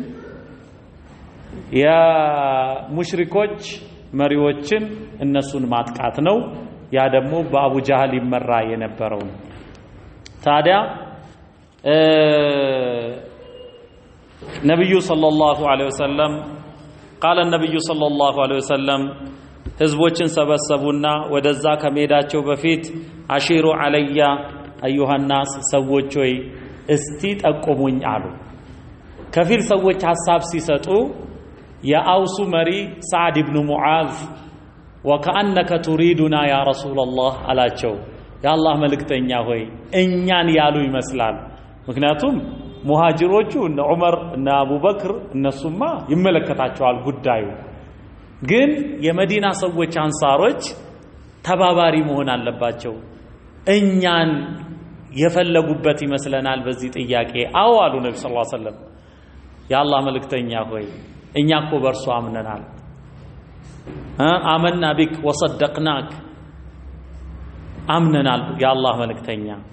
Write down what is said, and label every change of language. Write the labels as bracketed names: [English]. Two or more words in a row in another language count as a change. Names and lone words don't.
[Amharic] የሙሽሪኮች መሪዎችን እነሱን ማጥቃት ነው ያ ደግሞ በአቡ ጃህል ይመራ የነበረው ታዲያ ነብዩ [Arabic] صلى الله عليه وسلم قال النبي صلى الله عليه وسلم [Amharic] ህዝቦችን ሰበሰቡና ወደዛ ከመሄዳቸው በፊት [Arabic] أشيروا علي أيها الناس [Amharic] ሰዎች ሆይ እስቲ ጠቁሙኝ አሉ ከፊል ሰዎች ሐሳብ ሲሰጡ የአውሱ መሪ ሰዓድ ኢብኑ ሙዓዝ [Arabic] وكأنك تريدنا يا رسول الله [Amharic] አላቸው ያላህ መልእክተኛ ሆይ እኛን ያሉ ይመስላል ምክንያቱም ሙሃጅሮቹ እነ ዑመር እና አቡበክር እነሱማ ይመለከታቸዋል ጉዳዩ ግን የመዲና ሰዎች አንሳሮች ተባባሪ መሆን አለባቸው እኛን የፈለጉበት ይመስለናል በዚህ ጥያቄ አው አሉ ነብዩ [Arabic] صلى الله عليه وسلم [Amharic] ያላህ መልእክተኛ ሆይ እኛ እኮ በርሱ አምነናል [Arabic] آمنا بك وصدقناك [Amharic] አምነናል ያላህ መልእክተኛ